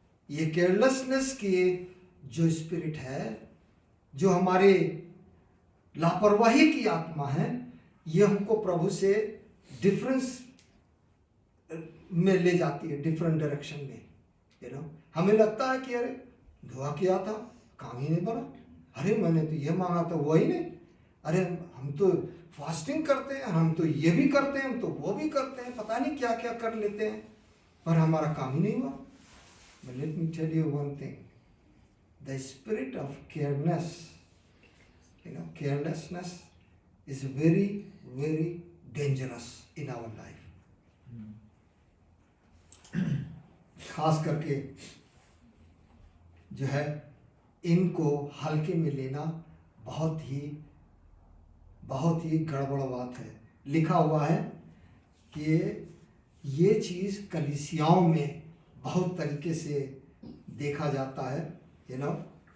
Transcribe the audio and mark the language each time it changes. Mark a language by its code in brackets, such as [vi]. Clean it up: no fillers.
[hi] ये केयरलेसनेस की जो स्पिरिट है, जो हमारे लापरवाही की आत्मा है, ये हमको प्रभु से डिफरेंस में ले जाती है, डिफरेंट डायरेक्शन में, यू नो। हमें लगता है कि अरे दुआ किया था, काम ही नहीं बना, अरे मैंने तो ये मांगा था वही नहीं, अरे हम तो फास्टिंग करते हैं, हम तो ये भी करते हैं, हम तो वो भी करते हैं, पता नहीं क्या क्या कर लेते हैं, पर हमारा काम ही नहीं हुआ। [en] But let me tell you one thing, the spirit of carelessness, you know, carelessness is very, very dangerous in our life. [hi] खास करके जो है इनको हल्के में लेना बहुत ही गड़बड़ बात है। लिखा हुआ है कि ये चीज़ कलीसियाओं में बहुत तरीके से देखा जाता है, यू नो।